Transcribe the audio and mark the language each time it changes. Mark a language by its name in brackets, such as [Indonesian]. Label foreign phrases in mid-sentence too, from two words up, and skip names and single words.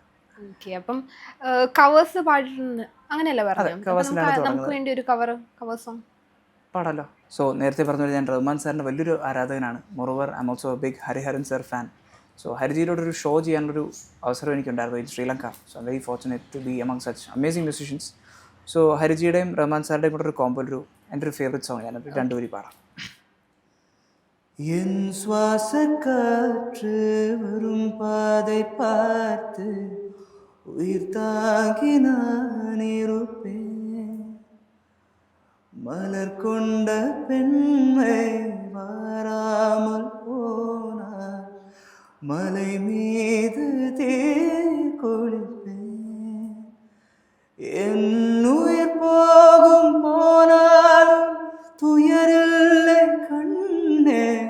[Malayalam] അപ്പം കവേഴ്സ് പാടിയിട്ടുണ്ട് അങ്ങനെയല്ല പറഞ്ഞത്? നമുക്ക് വേണ്ടി ഒരു [English] cover song [Malayalam] പാടാലോ. സോ നേരത്തെ പറഞ്ഞ ഞാൻ റഹ്മാൻ സാറിൻ്റെ വലിയൊരു ആരാധകനാണ്. [English] Moreover I am also a big Hariharan sir fan. [Malayalam] സോ ഹരിജിയിലോടൊരു ഷോ ചെയ്യാനുള്ളൊരു അവസരം എനിക്കുണ്ടായിരുന്നു ഇൻ ശ്രീലങ്ക. [English] So I'm very fortunate to be among such amazing musicians. [Malayalam] സോ ഹരിജിയുടെയും റഹ്മാൻ സാറിൻ്റെയും കൂടെ ഒരു കോമ്പോ, എൻ്റെ ഒരു [English] favourite song [Malayalam] ഞാൻ രണ്ടുപേരും പാടാം. [Tamil] என் சுவாசக்காற்று வரும் പാதை பார்த்து உயிர் தாங்கி நான் இருப்பேன், மலர் கொண்ட பெண்மை வாராமல் போனார், மலை மீது தீ குளிப்பேன், என் உயிர் போகும் போனாலும் துயரில்லை கண்ணே,